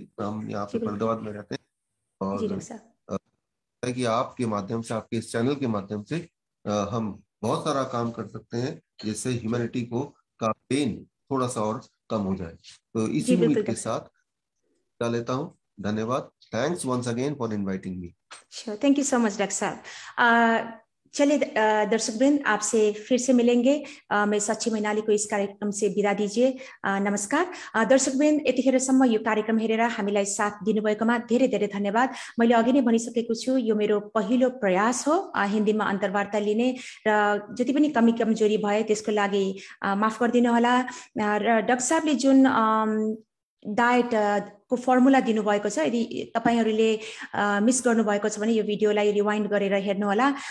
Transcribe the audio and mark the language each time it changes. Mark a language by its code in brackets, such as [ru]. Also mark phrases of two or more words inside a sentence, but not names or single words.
[hi] हम यहाँ पे फरीदाबाद में रहते हैं, और कि आपके माध्यम से, आपके इस चैनल के माध्यम से हम बहुत सारा काम कर सकते हैं, जिससे ह्यूमैनिटी का पेन थोड़ा सा और कम हो जाए। तो इसी उम्मीद के साथ लेता हूँ। धन्यवाद। [en] thanks once again for inviting me. thank you so much doctor साहब। [hi] चलिए दर्शकवृंद, आपसे फिर से मिलेंगे। मैं सच्ची मैनाली को इस कार्यक्रम से विदा दीजिए। [ne] नमस्कार दर्शकवृन्द, यतिखेरसम्म यो कार्यक्रम हेरेर हामीलाई साथ दिनुभएकोमा धेरै धेरै धन्यवाद। मैले अघि नै भनिसकेको छु, यो मेरो पहिलो प्रयास हो हिन्दीमा अन्तर्वार्ता लिने, र जति पनि कमी कमजोरी भए त्यसको लागि माफ गरिदिनु होला। र डाक्टर साहबले जुन डायट को फर्मुला दिनुभएको छ, यदि तपाईहरुले मिस गर्नुभएको छ भने यो भिडियोलाई रिवाइन्ड गरेर हेर्नुहोला।